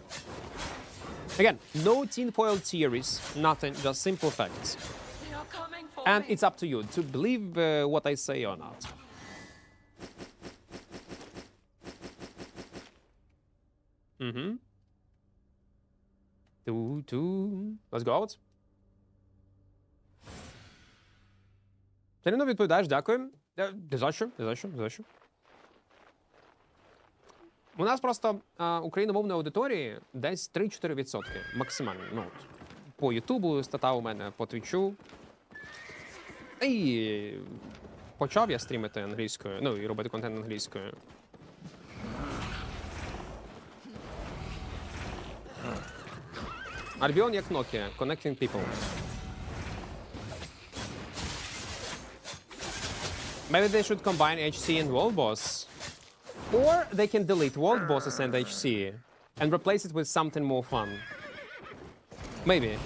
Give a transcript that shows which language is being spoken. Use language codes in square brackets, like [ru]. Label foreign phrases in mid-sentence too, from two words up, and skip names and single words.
[en] Again, no tinfoil theories, nothing, just simple facts. And it's up to you to believe what I say or not. Let's go out. [uk] Ти не відповідаєш, дякую. За що? У нас просто україномовної аудиторії десь 3-4% максимально. Ну, по Ютубу стата у мене, по Твічу. І почав я стрімити англійською, ну і робити контент англійською. Albion як Nokia, [en] connecting people. Maybe they should combine HC and world boss. Or they can delete world bosses and HC and replace it with something more fun. Maybe.